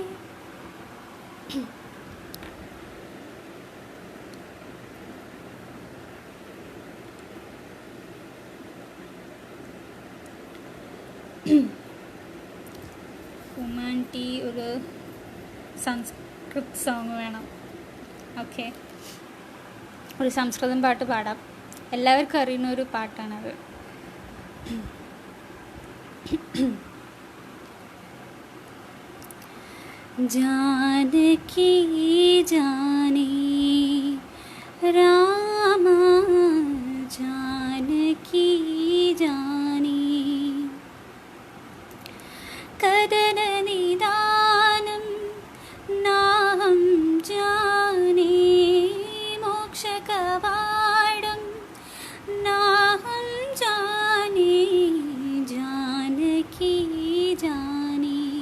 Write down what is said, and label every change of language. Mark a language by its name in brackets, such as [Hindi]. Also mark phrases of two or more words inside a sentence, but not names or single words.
[Malayalam] ഉമ്മാൻറ്റി ഒരു [English] Sanskrit song [Malayalam] വേണം. ഓക്കെ, ഒരു സംസ്കൃതം പാട്ട് പാടാം. എല്ലാവർക്കും അറിയുന്ന ഒരു പാട്ടാണത്. [Sanskrit] जानकी जाने राम जानकी जाने कदन निदानं नाहं जाने मोक्षकवाडं नाहं जाने जानकी जाने